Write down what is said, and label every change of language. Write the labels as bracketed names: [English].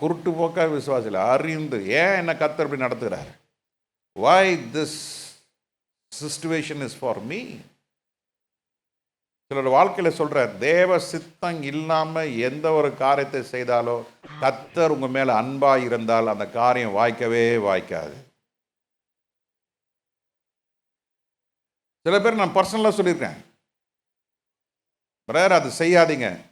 [Tamil] குருட்டு போக்கா விசுவாசில அறிந்து. ஏன் என்ன கர்த்தர் இப்படி நடத்துகிறார்? [English] Why this situation is for me? [Tamil] சிலர் வாழ்க்கையில் சொல்றார், தேவ சித்தம் இல்லாம எந்த ஒரு காரியத்தை செய்தாலோ, கர்த்தர் உங்க மேல அன்பா இருந்தால் அந்த காரியம் வாய்க்கவே வாய்க்காது. சில பேர் நான் பர்சனலா சொல்லியிருக்கேன், பிரதர் அது செய்யாதீங்க.